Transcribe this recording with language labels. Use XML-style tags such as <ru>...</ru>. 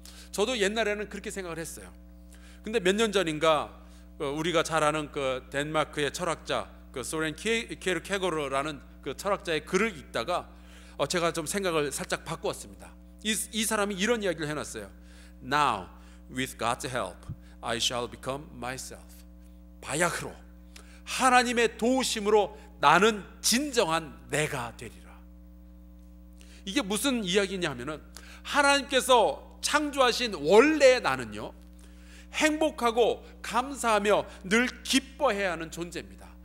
<ko>저도 옛날에는 그렇게 생각을 했어요. 근데 몇 년 전인가 우리가 잘 아는 그 덴마크의 철학자 소렌 키에르케고르라는 그 철학자의 글을 읽다가 제가 좀 생각을 살짝 바꾸었습니다. 이 사람이 이런 이야기를 해놨어요.</ko> <en>Now, with God's help, I shall become myself.</en> <ko>바야흐로 하나님의 도우심으로 나는 진정한 내가 되리라. 이게 무슨 이야기냐 하면은, 하나님께서 창조하신 원래의 나는요, 행복하고 감사하며 늘 기뻐해야 하는 존재입니다.</ko>